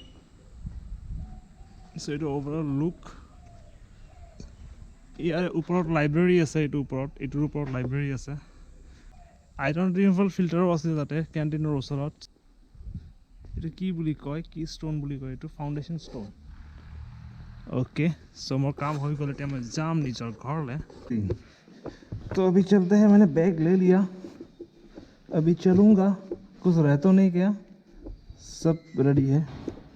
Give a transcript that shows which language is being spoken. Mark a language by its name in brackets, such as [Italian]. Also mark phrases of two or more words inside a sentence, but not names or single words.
[Assamese] চ' এইটো [English] overall look. [Assamese] ইয়াৰ ওপৰত লাইব্ৰেৰী আছে, এইটোৰ ওপৰত লাইব্ৰেৰী আছে। [English] iron removal filterো [Assamese] আছে তাতে কেণ্টিনৰ ওচৰত। এইটো কি বুলি কয়, কি ষ্ট'ন বুলি কয়, এইটো [English] foundation stone. okay, so [Hindi] मोर काम हो गया, मैं [Assamese] যাম নিজৰ ঘৰলৈ। [Hindi] तो अभी चलते हैं, मैंने बैग ले लिया, अभी चलूँगा, कुछ रह तो नहीं गया, सब रेडी है।